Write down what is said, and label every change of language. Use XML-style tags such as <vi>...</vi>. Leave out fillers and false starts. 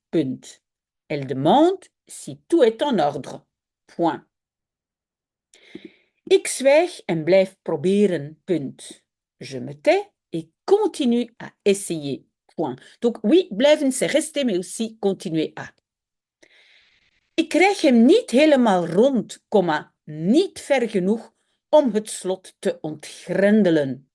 <nl>Punt.</nl> <fr>Elle demande si tout est en ordre. Point.</fr> <nl>Ik zwijg en blijf proberen. Punt.</nl> <fr>Je me tais et continue à essayer. Point. Donc oui, blijven, c'est rester, mais aussi continuer à.</fr> <nl>Ik krijg hem niet helemaal rond, niet ver genoeg om het slot te ontgrendelen.</nl>